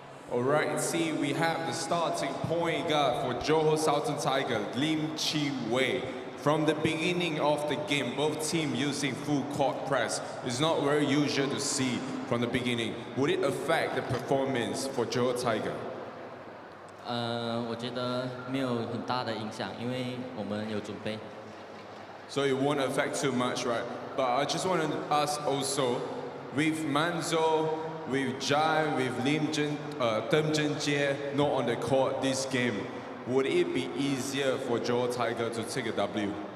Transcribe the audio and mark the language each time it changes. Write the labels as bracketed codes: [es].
[en] All right, see, we have the starting point guard for Johor Southern Tiger, Lim Chi Wei. From the beginning of the game, both teams using full court press. It's not very usual to see from the beginning. Would it affect the performance for Johor Tiger? [zh] 我觉得没有很大的影响，因为我们有准备。 [en] So it won't affect too much, right? But I just want to ask also, with Manzo, with Jai, with Tem Zhen Jie not on the court this game, would it be easier for Johor Tiger to take a W?